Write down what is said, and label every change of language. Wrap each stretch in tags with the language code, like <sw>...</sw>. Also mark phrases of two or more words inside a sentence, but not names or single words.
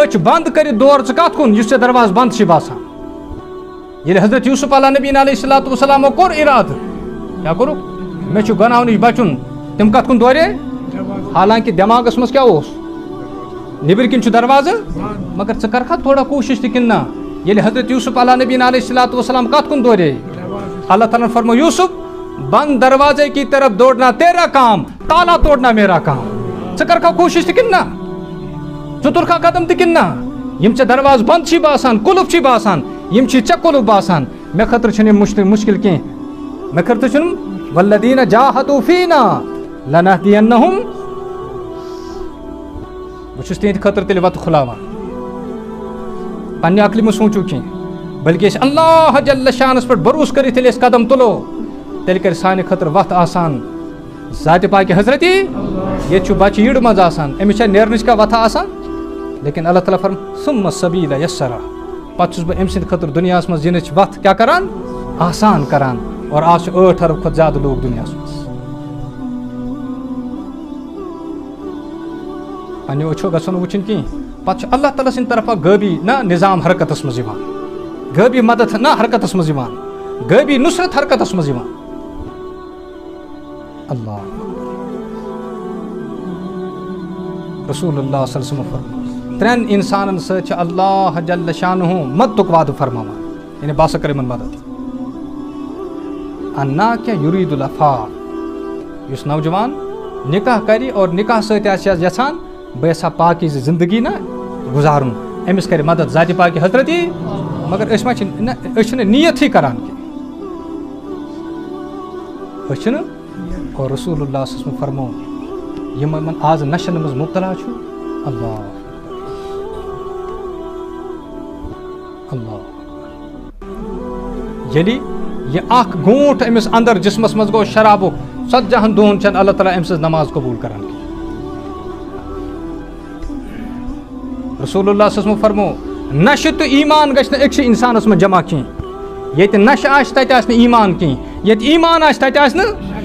<ks>أچھ بنٛد کٔرِتھ دور ژٕ کتھ کُن یُس ژےٚ دروازٕ بنٛد چھِ باسان ییٚلہِ حضرت یوٗسف</ks> <ar>علیٰ نبیٖن علیہ صلاتُ وسلامو</ar> <ks>کوٚر اِرادٕ کیٛاہ کوٚرُکھ مےٚ چھُ گۄناہو نِش بچُن تِم کتھ کُن دورے حالانکہِ دٮ۪ماغس منٛز کیٛاہ اوس نیٚبٕرۍ کِنۍ چھُ دروازٕ مگر ژٕ کرکھا تھوڑا کوٗشش تہِ کِنہٕ نہ ییٚلہِ حضرت یوٗسف</ks> <ar>علیٰ نبیٖن علیہ صلاتُ وسلام</ar> <ks>کتھ کُن دورے اللہ تعالیٰ فرمو</ks> <ur>یوٗسف بند دروازے کی طرف دوڑنا تیرا کام تالا توڑنا میرا کام</ur> <ks>ژٕ کرکھا کوٗشش تہِ کِنہٕ نہ ژٕ تُلکھا قدم تہِ کِنہٕ نہ یِم ژےٚ دروازٕ بنٛد چھی باسان قُلف چھی باسان یِم چھی ژےٚ قُلف باسان مےٚ خٲطرٕ چھُنہٕ یِم مُشکِل کینٛہہ مےٚ خٲطرٕ چھُنہٕ</ks> <ar>والذیٖنَ جاہدوٗ فیٖنا لنہدینہُم</ar> <ks>بہٕ چھُس تِہنٛدِ خٲطرٕ تیٚلہِ وتہٕ کھُلاوان پننہِ عقلہِ مہ سوٗنٛچِو کینٛہہ بلکہِ أسۍ اللہ جل شانس پٮ۪ٹھ بروسہٕ کٔرِتھ ییٚلہِ أسۍ قدم تُلو تیٚلہِ کرِ سانہِ خٲطرٕ وتھ آسان ذاتِ پاکہِ حضرت ییٚتہِ چھُ بچہِ یِڈ منٛز آسان أمِس چھا نیرنٕچ کانٛہہ وتھا آسان لیکن اللہ تعالیٰ فرم</ks> <ar>ثُمَّ السَّبیٖلَ یَسَّرَ</ar> <ks>پتہٕ چھُس بہٕ أمۍ سٕنٛدِ خٲطرٕ دُنیاہس منٛز یِنٕچ وتھ کیٛاہ کران آسان کران اور آز چھِ 8 ارب کھۄتہٕ زیادٕ لوٗکھ دُنیاہس منٛز پننیو أچھو گژھو نہٕ وٕچھِنۍ کینٛہہ پتہٕ چھُ اللہ تعالیٰ سٕنٛدِ طرفہٕ غٲبی نہ نظام حرکتس منٛز یِوان غٲبی مدد نہ حرکتس منٛز یِوان غٲبی نُصرت حرکتس منٛز یِوان اللہ</ks> <ar>رسول اللہ صلی اللہ علیہ وسلم</ar> <ks>فرموو 3 اِنسانن سۭتۍ چھِ اللہ جل شانہ مدتُک وعدٕ فرماوان یعنی بہٕ ہسا کرٕ یِمن مدد انا کینٛہہ</ks> <ar>یُریٖد العفاف</ar> <ks>یُس نوجوان نکاح کرِ اور نکاح سۭتۍ آسہِ یژھان بہٕ یژھا پاکیٖزٕ زندگی نہ گُزارُن أمِس کرِ مدد ذاتِ پاکہِ حضرت مگر أسۍ چھِنہٕ نیتھٕے کران کینٛہہ أسۍ چھِنہٕ اور</ks> <ar>رسول اللہ صلی اللہ علیہ وسلم</ar> <ks>فرموو یِمن آز نشن منٛز مُبتلا چھُ اللہ اللہ ییٚلہِ یہِ اکھ گوٗنٛٹھ أمِس اندر جسمس منٛز گوٚو شرابُک 40 دۄہن چھنہٕ اللہ تعالیٰ أمۍ سٕنٛز نماز قبوٗل کران کینٛہہ</ks> <ar>رسول اللہ صلی اللہ علیہ وسلم</ar> <ks>فرموو نشہٕ تہٕ ایٖمان گژھِ نہٕ أکسٕے اِنسانس منٛز جمع کینٛہہ ییٚتہِ نشہٕ آسہِ تتہِ آسہِ نہٕ ایٖمان کینٛہہ ییٚتہِ ایٖمان آسہِ تتہِ آسہِ نہٕ</ks>